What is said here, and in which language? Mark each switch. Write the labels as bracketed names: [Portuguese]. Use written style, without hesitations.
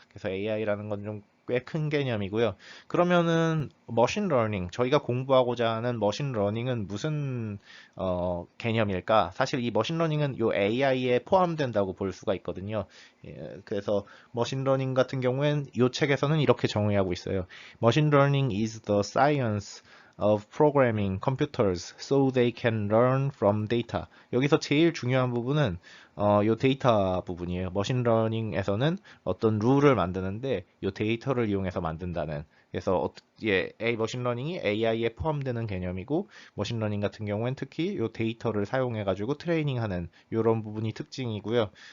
[Korean] 그래서 AI라는 건 좀 꽤 큰 개념이고요. 그러면은 머신 러닝, 저희가 공부하고자 하는 머신 러닝은 무슨 개념일까? 사실 이 머신 러닝은 요 AI에 포함된다고 볼 수가 있거든요. 예, 그래서 머신 러닝 같은 경우엔 요 책에서는 이렇게 정의하고 있어요. [English] Machine learning is the science of programming computers so they can learn from data. [Korean] 여기서 제일 중요한 부분은 요 데이터 부분이에요. 머신러닝에서는 어떤 룰을 만드는데 요 데이터를 이용해서 만든다는. 그래서 머신러닝이 AI에 포함되는 개념이고 머신러닝 같은 경우엔 특히 요 데이터를 사용해 가지고 트레이닝하는 이런 부분이 특징이고요.